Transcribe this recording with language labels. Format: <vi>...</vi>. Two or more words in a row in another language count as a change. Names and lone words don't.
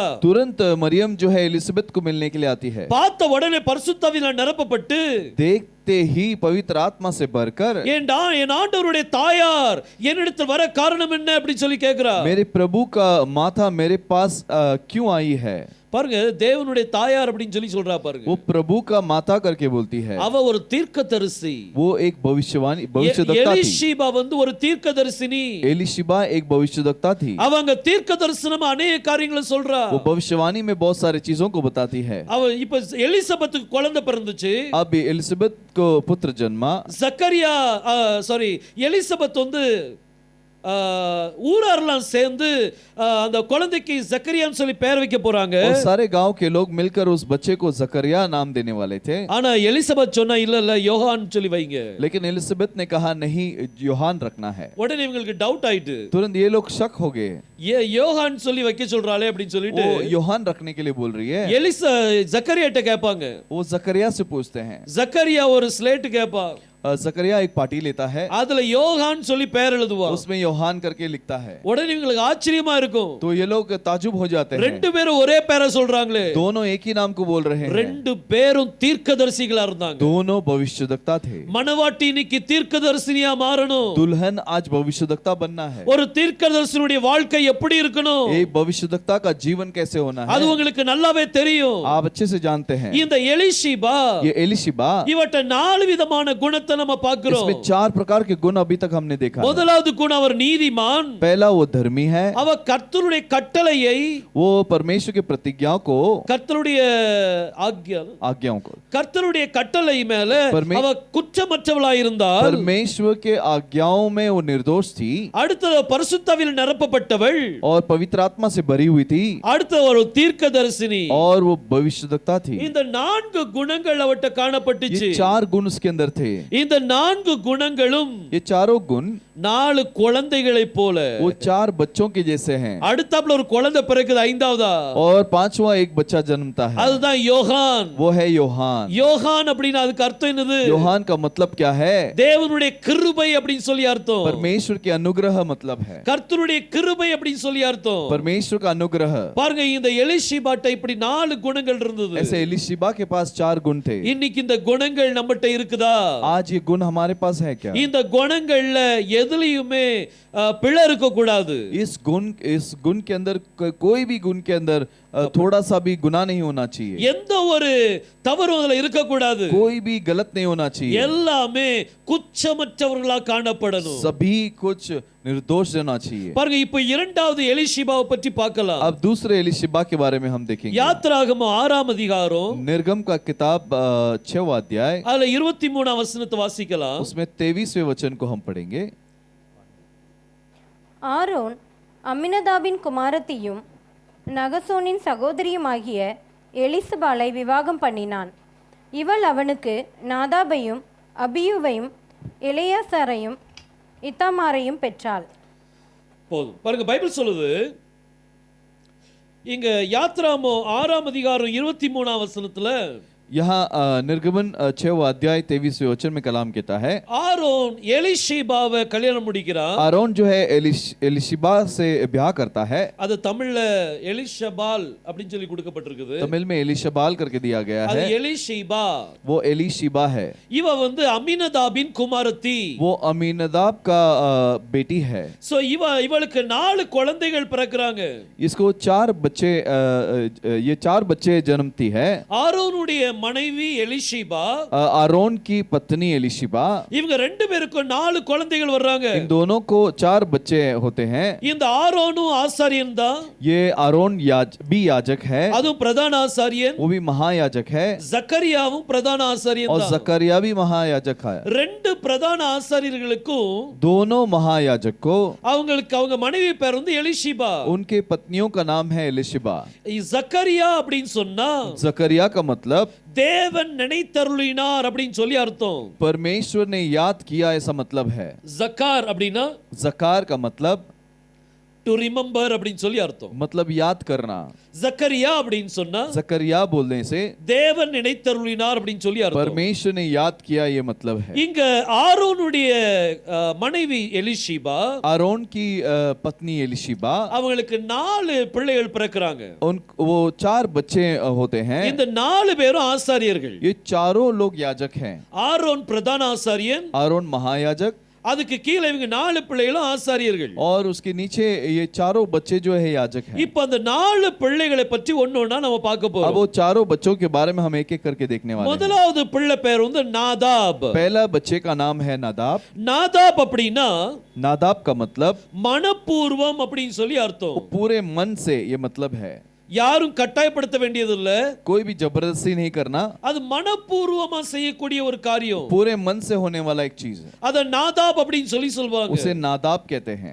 <hi>तुरंत मरियम जो है एलिजाबेथ को मिलने के लिए आती है।</hi> <ta>பார்த்த உடனே பரிசுத்த ஆவியினால் நிரப்பப்பட்டு</ta> <hi>देखते ही पवित्र आत्मा से भरकर,</hi> <ta>என் ஆண்டவருடைய தாயார் என்னிடத்தில் வர காரணம் என்ன அப்படி சொல்லி கேக்குறா.</ta> <hi>मेरे प्रभु का माथा मेरे पास क्यों आई है?</hi> <ta>பாருங்க தேவனுடைய தாயார் அப்படின்னு சொல்லி சொல்றா பாருங்க.</ta> <hi>वो प्रभु का माता करके बोलती है,</hi> <ta>அவ ஒரு தீர்க்கதரிசி.</ta> <hi>वो एक भविष्यवक्ता थी.</hi> <ta>எலிஷிபா வந்து ஒரு தீர்க்கதரிசினி.</ta> <hi>एलिशिबा एक भविष्यवक्ता थी.</hi> <ta>அவங்க தீர்க்கதரிசனம் अनेक காரியங்களை சொல்றா.</ta> <hi>वो भविष्यवाणी में बहुत सारी चीजों को बताती है.</hi> <ta>அவ இப்ப எலிசபெத்துக்கு குழந்தை பிறந்துச்சு.</ta> <hi>अब एलिजाबेथ को पुत्र जन्मा.</hi> <ta>ஜக்கரியா எலிசபெத் வந்து ஊரார்லாம் சேர்ந்து அந்த குழந்தைக்கு ஜக்கரியான்னு சொல்லி பெயர் வைக்க போறாங்க.</ta> <hi>और सारे गांव के लोग मिलकर उस बच्चे को जकरिया नाम देने वाले थे.</hi> <ta>ஆனா எலிசபெத் சொன்னா இல்ல யோவான் சொல்லி வைங்க.</ta> <hi>लेकिन एलिजाबेथ ने कहा नहीं, யோவான் रखना है.</hi> <ta>உடனே இவங்களுக்கு டவுட் ஆயிட்டு</ta> <hi>तुरंत ये लोग शक हो गए.</hi> <ta>ये யோவான் சொல்லி வைக்க சொல்றாளே அப்படின்னு சொல்லிட்டு</ta> <hi>वो யோவான் रखने के लिए बोल रही है.</hi> <ta>ஜக்கரியாட்ட கேட்பாங்க.</ta> <hi>वो जकरिया से पूछते हैं.</hi> <ta>ஜக்கரியா ஒரு ஸ்லேட் கேட்பா.</ta> <hi>जकरिया एक पार्टी लेता है,</hi> <ta>அதுல யோவான் சொல்லி பெயர் எழுதுவா.</ta> <hi>उसमें யோவான் करके लिखता है.</hi> <ta>உடனே இவங்களுக்கு ஆச்சரியமா இருக்கும்.</ta> <hi>तो ये लोग ताजुब हो जाते हैं.</hi> <ta>ரெண்டு பேரும் ஒரே பெயரை சொல்றாங்களே.</ta> <hi>दोनों एक ही नाम को बोल रहे हैं.</hi> <ta>ரெண்டு பேரும் தீர்க்கதரிசிகளா இருந்தாங்க.</ta> <hi>दोनों भविष्यवक्ता थे.</hi> <ta>மணவாட்டி இன்னைக்கு தீர்க்கதரிசினியா மாறணும்.</ta> <hi>दुल्हन आज भविष्यवक्ता बनना है.</hi> <ta>ஒரு தீர்க்கதரிசியுடைய வாழ்க்கை எப்படி இருக்கணும்?</ta> <hi>एक भविष्यवक्ता का जीवन कैसे होना है,</hi> <ta>அது உங்களுக்கு நல்லாவே தெரியும்.</ta> <hi>आप अच्छे से जानते हैं.</hi> <ta>இந்த எலிஷிபா,</ta> <hi>ये एलिशिबा,</hi> <ta>இவட்ட 4 விதமான குணத்தை நம்ம பார்க்கிறோம்.</ta> <hi>इसमें 4 प्रकार के गुण अभी तक हमने देखा है.</hi> <ta>முதலாவது குணம் அவர் நீதிமான்.</ta> <hi>पहला वो धर्मी है.</hi> <ta>அவர் கர்த்தருடைய கட்டளையை,</ta> <hi>वो परमेश्वर की प्रतिज्ञाओं को,</hi> <ta>கர்த்தருடைய</ta> <hi>आज्ञाओं को,</hi> <ta>கர்த்தருடைய கட்டளை மேல அவர் குற்றமற்றவளாய் இருந்தார்.</ta> <hi>परमेश्वर के आज्ञाओं में वो निर्दोष थी.</hi> <ta>அடுத்து பரிசுத்தாவியில் நிரப்பப்பட்டவள்,</ta> <hi>और पवित्र आत्मा से भरी हुई थी.</hi> <ta>அடுத்து ஒரு தீர்க்கதரிசினி,</ta> <hi>और वो भविष्यवक्ता थी.</hi> <ta>இந்த 4 குணங்கள் அவட்ட காணப்பட்டுச்சு.</ta> <hi>ये 4 गुण उसके अंदर थे.</hi> <ta>இந்த 4 குணங்களும்,</ta> <hi>ये चारों गुण</hi> <ta>4 குழந்தைகளைப் போல,</ta> <hi>वो 4 बच्चों के जैसे हैं.</hi> <ta>அடுத்தாப்புல ஒரு குழந்தை பிறக்குது, 5வதா.</ta> <hi>और 5वां एक बच्चा जन्मता है.</hi> <ta>அதுதான் யோவான்.</ta> <hi>वो है யோவான்.</hi> <ta>யோவான் அப்படினா அதுக்கு அர்த்தம் என்னது?</ta> <hi>யோவான் का मतलब क्या है?</hi> <ta>தேவனுடைய கிருபை அப்படினு சொல்லி அர்த்தம்.</ta> <hi>परमेश्वर के अनुग्रह मतलब है.</hi> <ta>கர்த்தருடைய கிருபை அப்படினு சொல்லி அர்த்தம்.</ta> <hi>परमेश्वर का अनुग्रह.</hi> <ta>பாருங்க இந்த எலிஷிபாட்ட இப்படி 4 குணங்கள் இருந்தது.</ta> <hi>ऐसे एलिशिबा के पास 4 गुण थे.</hi> <ta>இன்னைக்கு இந்த குணங்கள் நம்மட்ட இருக்குதா?</ta> <hi>आज ये गुण हमारे पास है क्या?</hi> <ta>இந்த குணங்கள்ல எதுலயுமே பிழை இருக்க கூடாது.</ta> <hi>इस गुण के अंदर कोई भी गुण के अंदर थोड़ा सा भी गुनाह नहीं होना चाहिए.</hi> <ta>எந்த ஒரு தவறும் அதுல இருக்க கூடாது.</ta> <hi>कोई भी गलत नहीं होना चाहिए.</hi> <ta>எல்லாமே குற்றமற்றவர்களா காணப்படணும்.</ta> <hi>सभी कुछ निर्दोष रहना चाहिए.</hi> <ta>பாருங்க இப்போ இரண்டாவது எலிஷிபாவை பற்றி பார்க்கலாம்.</ta> <hi>अब दूसरे एलिशिबा के बारे में हम देखेंगे.</hi> <ta>யாத்ராகமம் 6ஆம் அதிகாரம்,</ta> <hi>निर्गम का किताब 6वां अध्याय,</hi> <ta>அதுல 23ஆம் வசனத்தை வாசிக்கலாம்.</ta> <hi>उसमें 23वें वचन को हम पढ़ेंगे.</hi> <ta>ஆரோன் அம்மினதாபின் குமாரத்தியும் நகசோனின் சகோதரியுமாகிய எலிசபாலை விவாகம் பண்ணினான். இவள் அவனுக்கு நாதாபையும் அபியூவையும் எலெயாசாரையும் இத்தாமாரையும் பெற்றாள். போதும். பாருங்க பைபிள் சொல்லுது, இங்க யாத்ராகமம் 6ஆம் அதிகாரம் 23ஆம் வசனத்துல</ta> <hi>यहाँ निर्गमन 6वां अध्याय 23वें वचन में कलाम कहता है,</hi> <ta>ஆரோன் எலிஷிபாவை கல்யாணம் முடிக்கிறான்.</ta> <hi>आरोन जो है एलिशिबा से ब्याह करता है.</hi> <ta>அது தமிழ்ல எலிஷபால் அப்படினு சொல்லி கொடுக்கப்பட்டிருக்குது.</ta> <hi>तमिल में एलिशबाल करके दिया गया</hi> <ta>அது</ta> <hi>है.</hi> <ta>எலிஷிபா.</ta> <hi>वो एलिशिबा है.</hi> <ta>இவ வந்து அம்மினதாபின் குமாரத்தி.</ta> <hi>वो अमीनदाब का बेटी है.</hi> <ta>சோ இவளுக்கு 4 குழந்தைகள் பிறக்குறாங்க.</ta> <hi>इसको 4 बच्चे, ये 4 बच्चे जन्मती है.</hi> <ta>ஆரோனுடைய மனைவி எலிஷிபா,</ta> <hi>आरोन की पत्नी एलिशिबा,</hi> <ta>இவங்க ரெண்டு பேருக்கும் 4 குழந்தைகள் வர்றாங்க.</ta> <hi>इन दोनों को 4 बच्चे होते हैं.</hi> <ta>இந்த ஆரோனும் ஆசாரியன் தான்.</ta> <hi>ये आरोन भी याजक है.</hi> <ta>அதுவும் பிரதான ஆசாரியன்.</ta> <hi>वो भी महायाजक है.</hi> <ta>ஜக்கரியாவும் பிரதான ஆசாரியன்</ta> <hi>और</hi> <ta>தான்.</ta> <hi>जकरिया भी महायाजक है.</hi> <ta>ரெண்டு பிரதான ஆசாரியர்களுக்கும்</ta> <hi>दोनों महायाजक को,</hi> <ta>அவங்க மனைவி பேர் வந்து எலிஷிபா.</ta> <hi>उनके पत्नियों का नाम है एलिशिबा.</hi> <ta>ஜக்கரியா அப்படின்னு சொன்னா</ta> <hi>जकरिया का मतलब</hi> <ta>தேவன் நினைத்தருளினார் அப்படின்னு சொல்லி அர்த்தம்.</ta> <hi>परमेश्वर ने याद किया ऐसा मतलब है.</hi> <ta>ஜக்கார் அப்படின்னா</ta> <hi>जकार का मतलब</hi> <en>to remember</en> <ta>அப்படின்னு சொல்லி அர்த்தம்.</ta> <hi>मतलब याद करना.</hi> <ta>ஜக்கரியா அப்படின்னு சொன்னா</ta> <hi>जकरिया बोलने से</hi> <ta>தேவன் நினைத்தருளினார் அப்படின்னு சொல்லி அர்த்தம்.</ta> <hi>परमेश्वर ने याद किया ये मतलब है.</hi> <ta>இங்க ஆரோனுடைய மனைவி எலிஷிபா,</ta> <hi>आरोन की पत्नी एलिशिबा,</hi> <ta>அவங்களுக்கு 4 பிள்ளைகள் பிறக்குறாங்க.</ta> <hi>वो 4 बच्चे होते हैं.</hi> <ta>இந்த 4 பேரும் ஆசாரியர்கள்.</ta> <hi>ये चारों लोग याजक हैं.</hi> <ta>ஆரோன் பிரதான ஆசாரியன்,</ta> <hi>आरोन महायाजक,</hi> <ta>அதுக்கு கீழே இவங்க 4 பிள்ளைகளும் ஆசாரியர்கள்.</ta> <hi>और उसके नीचे ये चारों बच्चे जो है याजक हैं।</hi> <ta>இப்ப அந்த 4 பிள்ளைகளை பற்றி ஒண்ணொண்ணா நம்ம பார்க்க</ta> <hi>अब</hi> <ta>போறோம்.</ta> <hi>वो चारों बच्चों के बारे में हम एक एक करके देखने वाले हैं।</hi> <ta>முதலாவது பிள்ளை பேர் வந்து நாதாப்.</ta> <hi>पहला बच्चे का नाम है नादाब।</hi> <ta>நாதாப் அப்படின்னா</ta> <hi>नादाब का मतलब</hi> <ta>மனப்பூர்வம் அப்படின்னு சொல்லி அர்த்தம்.</ta> <hi>पूरे मन से, ये मतलब है</hi> <ta>யாரும் கட்டாயப்படுத்த வேண்டியது இல்ல,</ta> <hi>कोई भी जबरदस्ती नहीं करना,</hi> <ta>அது மனப்பூர்வமா செய்யக்கூடிய ஒரு காரியம்.</ta> <hi>पूरे मन से होने वाला एक चीज है।</hi> <ta>அத நாதாப் அப்படின்னு சொல்லி சொல்வாங்க.</ta> <hi>उसे नादाब कहते हैं।</hi>